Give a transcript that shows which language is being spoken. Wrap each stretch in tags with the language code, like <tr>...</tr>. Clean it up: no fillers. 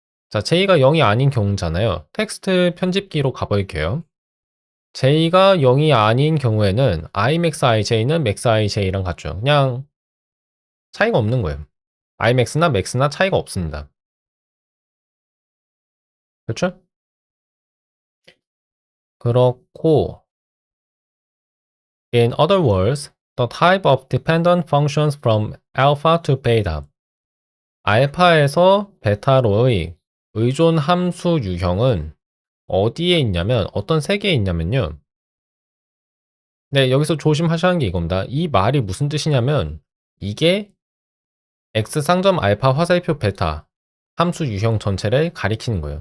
<ko>자, j가 0이 아닌 경우잖아요. 텍스트 편집기로 가볼게요. j가 0이 아닌 경우에는 imax ij는 max ij랑 같죠. 그냥 차이가 없는 거예요. imax나 max나 차이가 없습니다. 그렇죠? 그렇고</ko> <en>in other words, the type of dependent functions from alpha to beta</en> <ko>알파에서 베타로의 의존 함수 유형은 어디에 있냐면 어떤 세계에 있냐면요. 네, 여기서 조심하셔야 하는 게 이겁니다. 이 말이 무슨 뜻이냐면 이게 x 상점 알파 화살표 베타 함수 유형 전체를 가리키는 거예요.</ko>